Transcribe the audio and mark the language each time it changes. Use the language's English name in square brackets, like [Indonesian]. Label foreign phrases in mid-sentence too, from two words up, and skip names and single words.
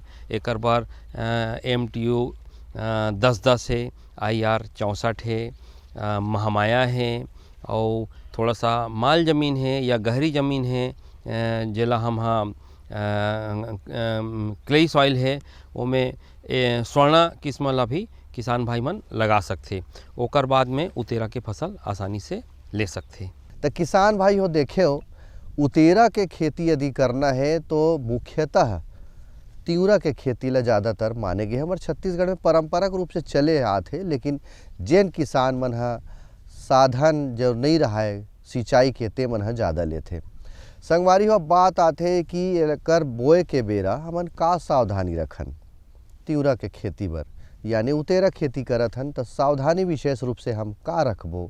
[Chhattisgarhi] एकर बार MTU 10-10 है, IR 64 है महामाया है और थोड़ा सा माल ज़मीन है या गहरी ज़मीन है जेला हम [English] clay soil [Chhattisgarhi] है ओमें स्वर्ण किस्म ला भी किसान भाई मन लगा सकते। ओकर बाद में उतेरा के फसल आसानी से ले सकते। तो किसान भाई हो देखे हो, उतेरा के खेती यदि करना है तो मुख्यतः तिउरा के खेती ला ज़्यादातर माने गए। हमारे छत्तीसगढ़ में परंपरागत रूप से चले आते, लेकिन जेन किसान मन हा साधन जो नहीं रहा है सिंचाई के ते मन हा ज़्यादा लेते। संगवारी हो बात आते कि एकर बोए के बेरा हमन का सावधानी रखन तिउरा के खेती बर, यानी उतेरा खेती करत हन तो सावधानी विशेष रूप से हम का रखबो।